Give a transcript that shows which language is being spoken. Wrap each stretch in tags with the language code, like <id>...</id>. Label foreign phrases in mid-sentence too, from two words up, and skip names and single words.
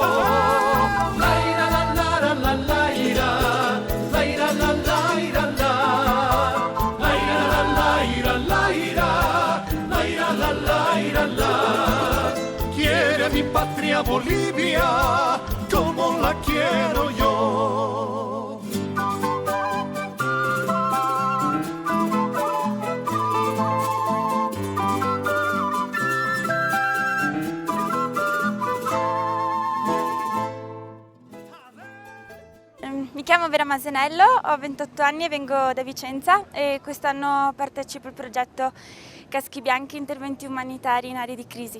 <es>La ira la la la la la ira, la ira la la ira la, la ira la la ira la ira, la ira la la ira la. Quiere mi patria Bolivia como la quiero yo.</es> <it>Mi chiamo Vera Masenello, ho 28 anni e vengo da Vicenza e quest'anno partecipo al progetto Caschi Bianchi Interventi Umanitari in aree di crisi.</it>